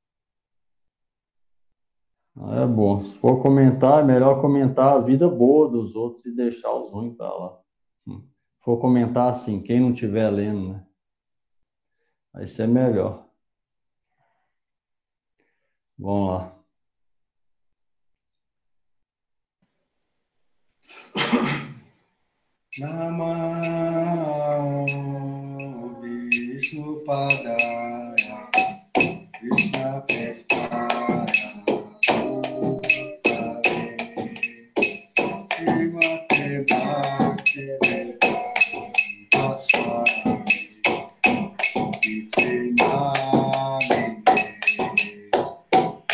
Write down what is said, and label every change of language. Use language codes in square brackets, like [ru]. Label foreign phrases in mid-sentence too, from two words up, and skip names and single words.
[pt] É bom. Se for comentar, é melhor comentar a vida boa dos outros e deixar os ruins para lá. Se for comentar assim, quem não estiver lendo, né? Vai ser melhor. Vamos lá. [sa] नमः विष्णु पादाय कृष्ण प्रेष्ठाय भूतले श्रीमते भक्तिवेदान्त स्वामी इति नामिने